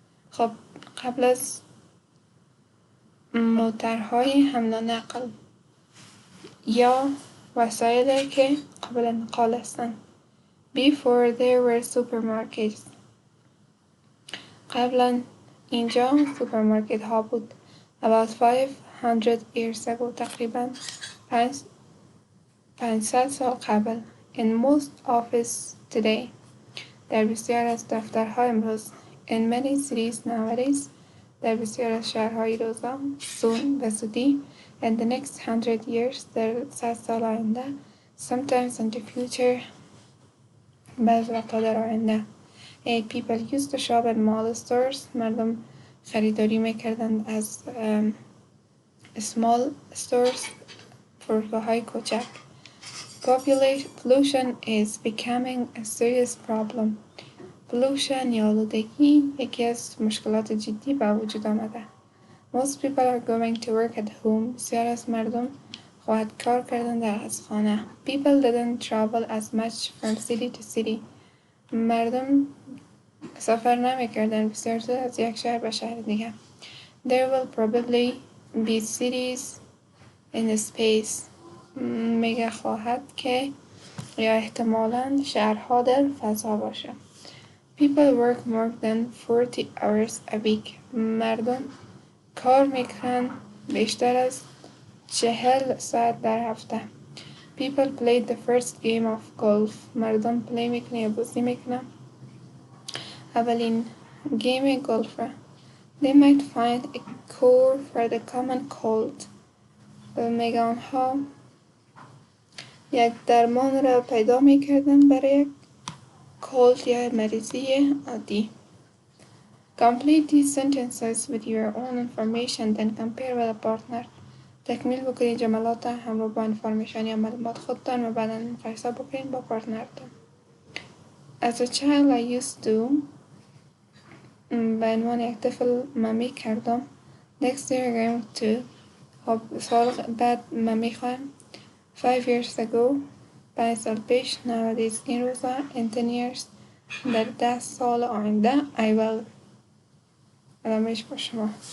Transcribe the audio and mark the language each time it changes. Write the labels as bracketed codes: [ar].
[fa] خب قبل از موترهای حمل و نقل یا وسایلی که قابل نقل هستند. [en] Before there were supermarkets. [fa] قبلا اینجا سوپرمارکت ها بود. [en] About 500 years ago. [fa] تقریبا 500 سال قبل. [en] In most offices today. [fa] در بسیار از دفترها امروز. [en] In many cities nowadays. [fa] در بسیار از شهرهای روزا. Soon. به زودی. [en] In the next 100 years. [fa] در 100 سال آینده. [en] Sometimes in the future. [fa] بعض وقتا در آینده. [en] People used to shop at mall stores. [fa] مردم خریداری میکردند از small stores فروشگاه های کوچک. [en] Pollution is becoming a serious problem. [fa] Pollution یا آلودگی یکی از مشکلات جدی به وجود آمده. [en] Most people are going to work at home. [fa] بسیار از مردم خواهد کار کردن در از خانه. [en] People didn't travel as much from city to city. [fa] مردم سفر نمیکردن بسیار زود از یک شهر به شهر دیگه. [en] There will probably be cities in space. [fa] میگه خواهد که یا احتمالاً شهرها در فضا باشه. [en] People work more than 40 hours a week. [fa] مردم کار میکنن بیشتر از 40 ساعت در هفته. [en] People played the first game of golf. [fa] مردم پلی میکنن یا بازی میکنن اولین گیم گلف. [en] They might find a cure for the common cold. [fa] میگه آنها یک درمان را پیدا میکردن برای یک cold یا مریضی عادی. [en] Complete these sentences with your own information then compare with a partner. [fa] تکمیل بکنید جملات همراه با انفورمیشن یا معلومات خودتان و بعدا مقایسه بکنید با پارتنرتان. [en] As a child I used to [fa] به عنوان یک طفل ممی کردم. [en] Next year I'm going to [fa] سال بعد ممی خواهم. [en] 5 years ago [fa] 5 سال پیش. Nowadays این روزا. [en] In 10 years [fa] در 10 سال آینده. [en] I will [fa] علامش با شما.